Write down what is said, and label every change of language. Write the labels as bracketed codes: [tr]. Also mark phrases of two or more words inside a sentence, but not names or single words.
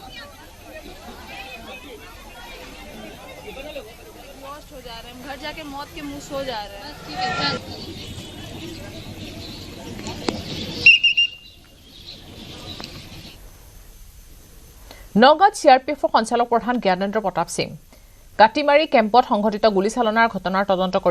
[hi] घर जाके मौत के मुंह सो जा रहे हैं ठीक है [as] নগাঁৱত CRPFৰ সঞ্চালক প্ৰধান জ্ঞানেন্দ্ৰ প্ৰতাপ সিং কাটিমাৰী কেম্পত সংঘটিত গুলীচালনাৰ ঘটনাৰ তদন্ত কৰিব